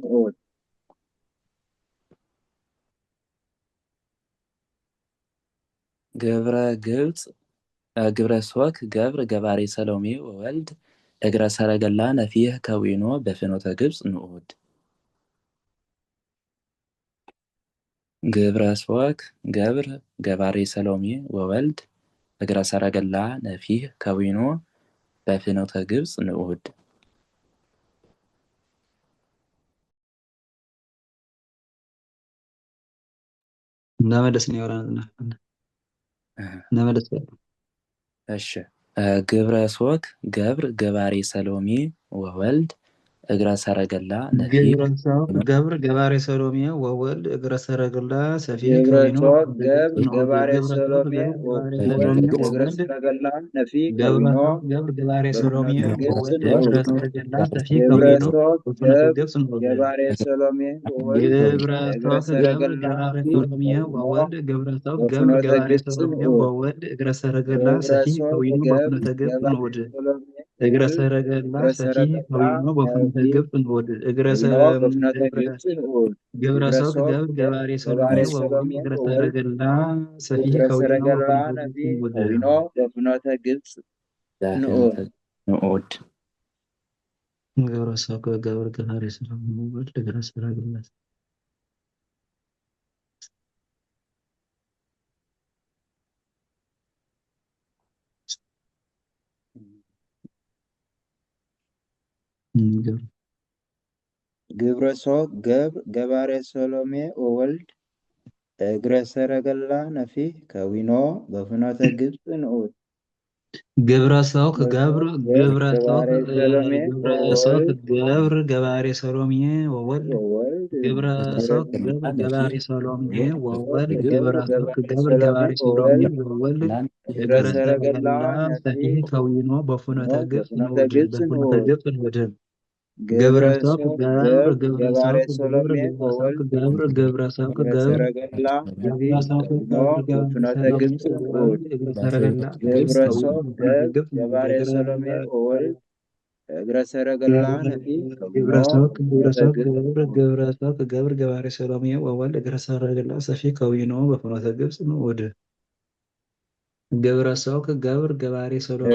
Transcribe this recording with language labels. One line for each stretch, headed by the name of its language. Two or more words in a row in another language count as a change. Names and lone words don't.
Geez: ግብረ ሶክ ገብር ገባሬ ሰሎሜ ወወልድ እግረ ሰረገላ ነፊህ ከዊኖ በፍኖተ ግብፅ ንዑድ። ግብረ ሶክ ገብር ገባሬ ሰሎሜ ወወልድ እግረ ሰረገላ ነፊህ ከዊኖ በፍኖተ ግብፅ ንዑድ።
Amharic: እናመለስ ነው ያወራና እናመለስ።
Geez: እሺ ግብረ ሶክ ገብር ገባሬ ሰሎሜ ወወልድ እግረ ሰረገላ ነፊህ ገብር ገባሬ ሰሎሜ ወወልድ እግረ ሰረገላ ሰፊህ ከዊኖ ገባሬ ሰሎሜ ወወልድ እግረ ሰረገላ ነፊህ ከዊኖ ገብር ገባሬ ሰሎሜ ወወልድ እግረ ሰረገላ ሰፊህ ግብረ ከዊኖ ሶክ በፍኖተ ግብፅ ንዑድ። ገባሬ ሰሎሜ ወወልድ ግብረ እግረ ሶክ ገብር ሰረገላ ገባሬ ሰሎሜ ወወልድ ግብረ ሶክ ገብር በፍኖተ ገባሬ ግብፅ ሰሎሜ ንዑድ። ወወልድ እግረ ሰረገላ ግብረ ሰፊህ ሶክ ከዊኖ በፍኖተ ግብፅ ገባሬ ንዑድ። ሰሎሜ እግረ ሰረገላ እግረ ሰፊህ ሰረገላ ከዊኖ በፍኖተ ግብፅ ንዑድ። በፍኖተ ግብፅ ንዑድ። ግብረ ሶክ ገብር ገባሬ ሰሎሜ ወወልድ እግረ ሰረገላ ሰፊህ እግረ ከዊኖ ሰረገላ በፍኖተ ነፊህ ግብፅ ከዊኖ ንዑድ። በፍኖተ ግብፅ ንዑድ። ንዑድ። ግብረ ሶክ ገብር ገባሬ ሰሎሜ ወወልድ እግረ ሰረገላ ግብረ ሶክ ገብር ገባሬ ሰሎሜ ወወልድ እግረ ሰረገላ ነፊህ ከዊኖ በፍኖተ ግብፅ ንዑድ። ግብረ ሰውክ ገብር ግብረ ሰውክ ገባሬ ሰሎሜ ግብረ ሰውክ ገብር ገባሬ ሰሎሜ ወወልድ ግብረ ሰውክ ገብር ገባሬ ሰሎሜ ወወልድ ግብረ ሰውክ ገብር ገባሬ ሰሎሜ ወወልድ እግረ ሰረገላ ሰፊህ ከዊኖ በፍኖተ ግብፅ ንዑድ በፍኖተ ግብፅ ንዑድ ግብረ ሰውክ ገብር ግብረ ሰውክ ገብር ግብረ ሰውክ ገብር ግብረ ሰውክ ገብር ሰረገላ ግብረ ሰውክ ከዊኖ ገብር ገባሬ በፍኖተ ሰሎሜ ግብፅ ንዑድ ወወልድ እግረ ሰረገላ ግብፅ ግብረ ከዊኖ ሶብ በፍኖተ ግብፅ ንዑድ ገባሬ ሰሎሜ ወወልድ እግረ ሰረገላ ነፊ ከዊኖ በፍኖተ ግብፅ ገብረ ገባሬ ሰሎሜ ወወልድ እግረ ሰረገላ ሰፊ ከዊኖ በፍኖተ ግብፅ ንዑድ ግብረ ሰውክ ገብር ገባሬ ሰሎሜ